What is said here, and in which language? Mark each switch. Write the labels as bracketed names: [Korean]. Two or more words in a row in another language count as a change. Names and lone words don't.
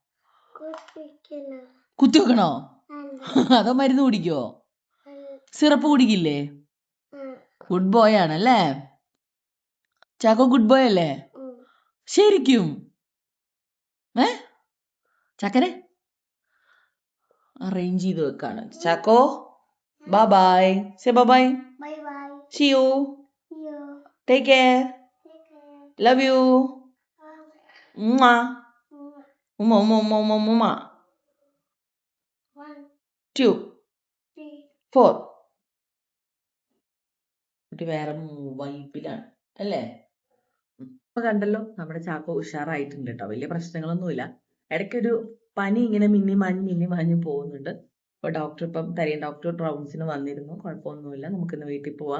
[Malayalam] കുത്തി വെക്കണോ? അതോ മരുന്ന് കുടിക്കുവോ? സിറപ്പ് കുടിക്കില്ലേ? [English] good boy [Malayalam] ആണല്ലേ ചാക്കോ? [English] good boy [Malayalam] അല്ലേ ശരിക്കും? ചക്കരെ അറേഞ്ച് ചെയ്ത് വെക്കാണ്. [English] ചാക്കോ bye bye. say bye bye. See you. Take care. Love you. Mwah. Umma umma umma umma umma. 1 2 3 4. [Malayalam] കുട്ടി വേറെ വൈപ്പിലാണ് അല്ലേ? അപ്പൊ കണ്ടല്ലോ, നമ്മുടെ ചാക്കോ ഉഷാറായിട്ടുണ്ട് കേട്ടോ. വലിയ പ്രശ്നങ്ങളൊന്നുമില്ല. ഇടയ്ക്കൊരു പനി ഇങ്ങനെ മിന്നി മാഞ്ഞ് പോകുന്നുണ്ട്. അപ്പൊ ഡോക്ടർ [English] doctor rounds [Malayalam] വന്നിരുന്നു. കുഴപ്പമൊന്നുമില്ല, നമുക്കിന്ന് വീട്ടിൽ പോവാം.